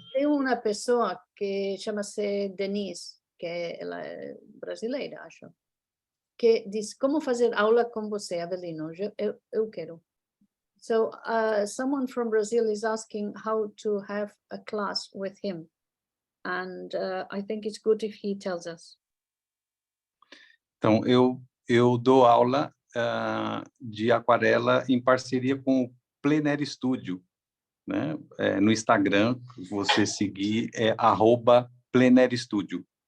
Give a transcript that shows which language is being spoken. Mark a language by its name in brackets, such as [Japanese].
[Portuguese] tem uma pessoa que chama-se Denise, que ela é brasileira, acho, que diz como fazer aula com você, Avelino. Eu quero. [English] So someone from Brazil is asking how to have a class with him. And I think it's good if he tells us. [Portuguese] Então, eu dou aula de aquarela em parceria com o Plenaire Studio, né? No Instagram, você seguir, é @PlenaireStudio.